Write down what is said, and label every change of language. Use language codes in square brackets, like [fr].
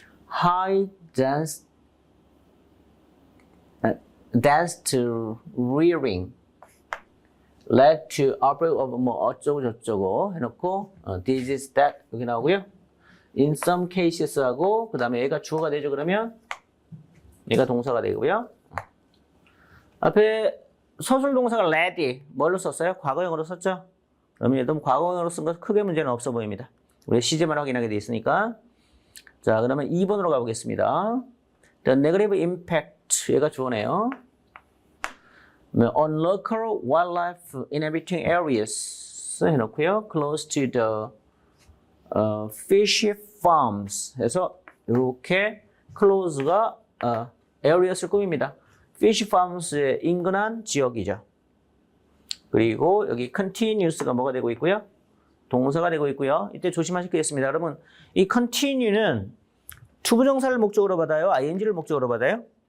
[en] High density rearing led to outbreak of [ko] 뭐 어쩌고 저쩌고 해놓고 [en] this is that [ko] 여기 나오고요. [en] In some cases [ko] 하고 그 다음에 얘가 주어가 되죠. 그러면 얘가 동사가 되고요. 앞에 서술 동사가 led 뭘로 썼어요? 과거형으로 썼죠. 그러면 얘도 과거형으로 쓴 거 크게 문제는 없어 보입니다. 우리 시제만 확인하게 돼 있으니까. 자, 그러면 2번으로 가보겠습니다. [en] The negative impact [ko] 얘가 주어네요. [en] On local wildlife inhabiting areas [ko] 해놓고요. [en] Close to the fish farms [ko] 해서 이렇게 close가 areas를 꾸밉니다. fish farms에 인근한 지역이죠. 그리고 여기 continuous가 뭐가 되고 있고요? 동사가 되고 있고요. 이때 조심하실 게 있습니다. 여러분, 이 continue는 투부정사를 목적으로 받아요? ing를 목적으로 받아요?